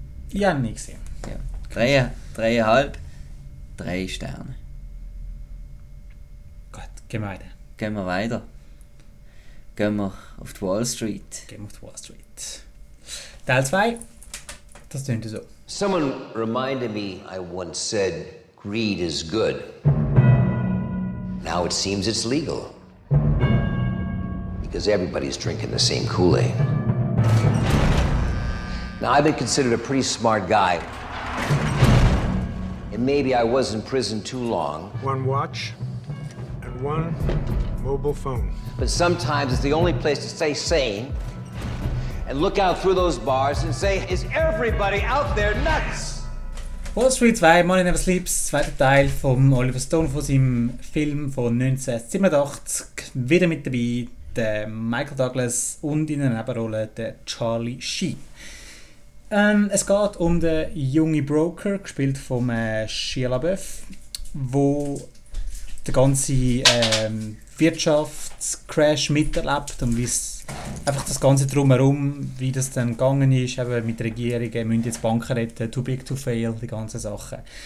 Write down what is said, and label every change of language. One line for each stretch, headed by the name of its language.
German: Ich habe nicht gesehen. Ja. Drehen. 3,5, 3 Sterne. Gut, gehen wir weiter. Gehen wir weiter. Gehen wir auf die Wall Street. Gehen wir auf die Wall Street. Teil 2, das klingt so.
English: Someone reminded me I once said, greed is good. Now it seems it's legal. Because everybody's drinking the same Kool-Aid. Now I've been considered a pretty smart guy. Maybe I was in prison too long. One watch and one mobile phone. But sometimes it's the only place to stay sane and look out through those bars and say, is everybody out there nuts?
German: Wall Street 2, Money Never Sleeps, zweiter Teil von Oliver Stone, von seinem Film von 1987. Wieder mit dabei, der Michael Douglas und in der Nebenrolle der Charlie Sheen. Es geht um den jungen Broker, gespielt von Shia LaBeouf, wo der ganze Wirtschaftscrash miterlebt und wie es einfach das Ganze drumherum, wie das dann gegangen ist, eben mit Regierungen, müssen jetzt Banken retten,
English: too big to fail,
German: die ganzen Sachen.